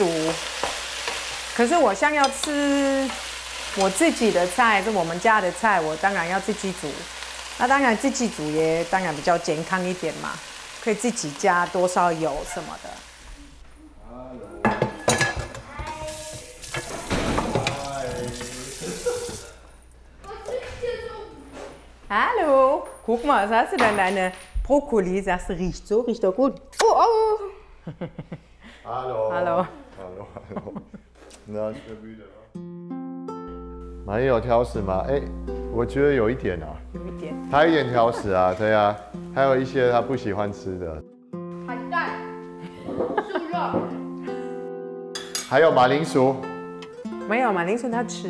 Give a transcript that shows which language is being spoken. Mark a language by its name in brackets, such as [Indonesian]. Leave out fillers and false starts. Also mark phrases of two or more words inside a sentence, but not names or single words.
[Chinese] 可是我想要吃我自己的菜，是我们家的菜，我当然要自己煮。那当然自己煮也当然比较健康一点嘛，可以自己加多少油什么的。 [German] Hallo, guck mal, was hast du denn? Deine Brokkoli, sagst du, riecht doch gut. Oh, oh. Hallo. Hallo. Hallo, hallo. Na, ich bin müde. [Chinese] 蛮有挑食吗？哎，我觉得有一点啊。有一点。他有一点挑食啊，对啊。还有一些他不喜欢吃的。海带、素肉。还有马铃薯。没有马铃薯他吃啊。